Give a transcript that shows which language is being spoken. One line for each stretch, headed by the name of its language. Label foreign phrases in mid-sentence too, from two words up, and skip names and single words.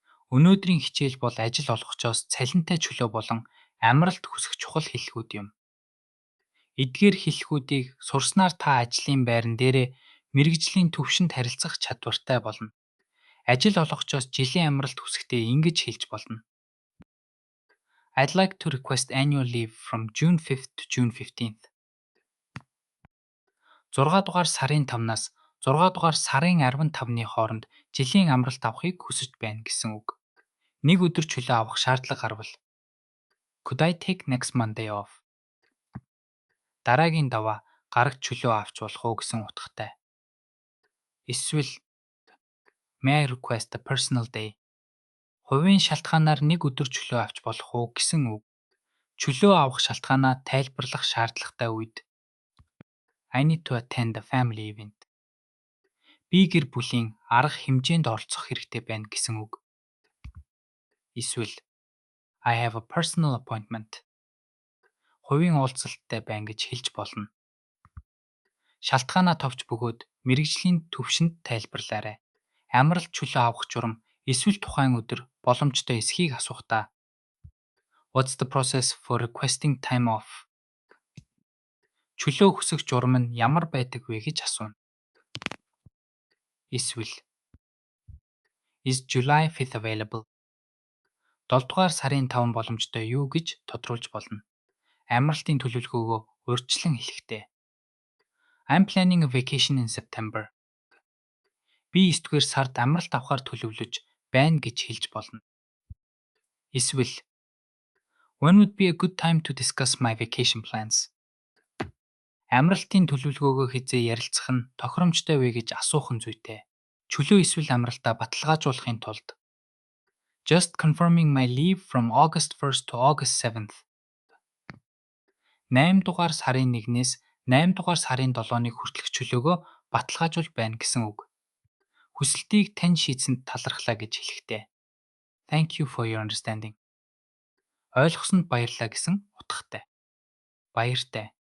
Mongolian: Өнөөдрийн хичээл бол ажил олгочоос цалинтай чөлөө болон амралт хүсэх чухал хэллэгүүд юм. Эдгээр хэллэгүүдийг сурснаар та ажлын байран дээрээ мэргэжлийн төвшөнд харилцах чадвартай болно. Ажил олгочоос жилийн амралт хүсэхдээ ингэж хэлж болно.
English: I'd like to request annual leave from June 5th to June 15th.
Mongolian: 6 дугаар сарын 5-наас 6 дугаар сарын 15-ны хооронд жилийн амралт авахыг хүсэж байна гэсэн үг. Нэг өдөр чөлөө авах шаардлага гарвал
English: Could I take next Monday off?
Mongolian: Дараагийн даваа гарагт чөлөө авч болох уу гэсэн утгатай.
English: Эсвэл May I request a personal day?
Mongolian: Хувийн шалтгаанаар нэг өдөр чөлөө авч болох уу гэсэн үг. Чөлөө авах шалтгаанаа тайлбарлах шаардлагатай үед
English: I need to attend a family event.
Mongolian: Би гэр бүлийн арга хэмжээнд оролцох хэрэгтэй байна гэсэн үг.
English: Эсвэл I have a personal appointment.
Mongolian: Хувийн уулзалттай байна гэж хэлж болно. Шалтгаанаа товч бөгөөд мэргэжлийн төвшөнд тайлбарлаарай. Амралт чөлөө авах журам эсвэл тухайн өдөр боломжтой эсхийг асуухдаа
English: What's the process for requesting time off?
Mongolian: Чөлөө хүсэх журам нь ямар байдаг вэ гэж асууна.
English: Эсвэл Is July 5th available?
Mongolian: 7 дугаар сарын 5 боломжтой юу гэж тодруулж болно. Амралтын төлөвлөгөөгөө урьдчилан хэлэхдээ
English: I'm planning a vacation in September.
Mongolian: Би 9 дугаар сард амралт авахар төлөвлөж байна гэж хэлж болно.
English: Эсвэл When would be a good time to discuss my vacation plans?
Mongolian: Амралтын төлөвлөгөөгөө хэзээ ярилцах нь тохиромжтой вэ гэж асуух нь зүйтэй. Чөлөө эсвэл амралтаа баталгаажуулахын тулд
English: Just confirming my leave from August 1st to August 7th.
Mongolian: 8 дугаар сарын 1-ээс 8 дугаар сарын 7-ны хүртэлх чөлөөгөө баталгаажуул байна гэсэн үг. Хүсэлтийг тань шийдсэнд талархлаа гэж хэлэхдээ
English: Thank you for your understanding.
Mongolian: Ойлгосонд баярлалаа гэсэн утгатай. Баяртай.